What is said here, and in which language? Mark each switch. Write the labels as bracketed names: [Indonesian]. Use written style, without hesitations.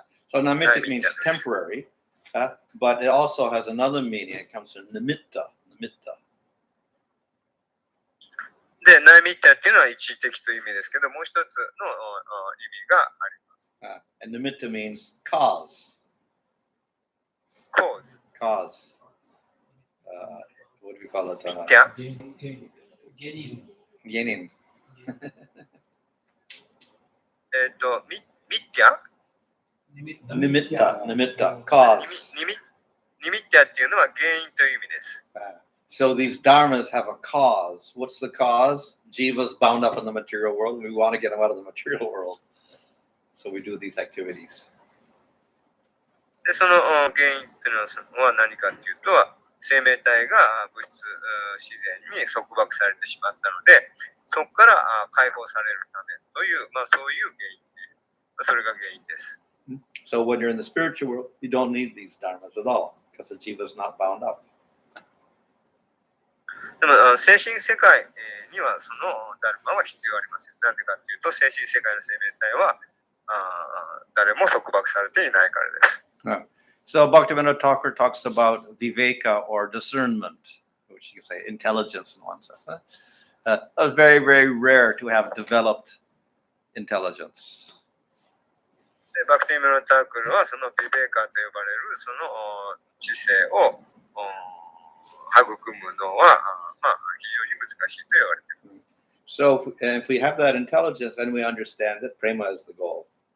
[English] So naimittic means temporary, but it also has another meaning. It comes from nimitta. [Japanese] で、ナイミッタっていうのは一時的という意味ですけど、もう一つの意味があります。 [English] And nimitta means cause. Cause. What do we call it? [Japanese] ミッティア Genin. ミッティア [English] Nimitta, cause. [Japanese] ニミッティアっていうのは原因という意味です。 [English] So these dharmas have a cause. What's the cause? Jiva's bound up in the material world. We want to get him out of the material world. So we do these activities. [Japanese] で、その原因っていうのは何かっていうと、生命体が物質自然に束縛されてしまったので、そこから解放されるためという、そういう原因、それが原因です。 [English] So when you're in the spiritual world, you don't need these dharmas at all because the jiva is not bound up. [Japanese] でも精神世界にはそのダルマは必要ありません。なんでかっていうと、精神世界の生命体は誰も束縛されていないからです。 [English] So Bhaktivinoda Thakur talks about viveka or discernment, which you can say intelligence in one sense. It's very, very rare to have developed intelligence. [Japanese] で、バクティミノタークルはそのビベーカーと呼ばれるその知性を育むのは非常に難しいと言われています。 [English] So if we have that intelligence, then we understand that prema is the goal.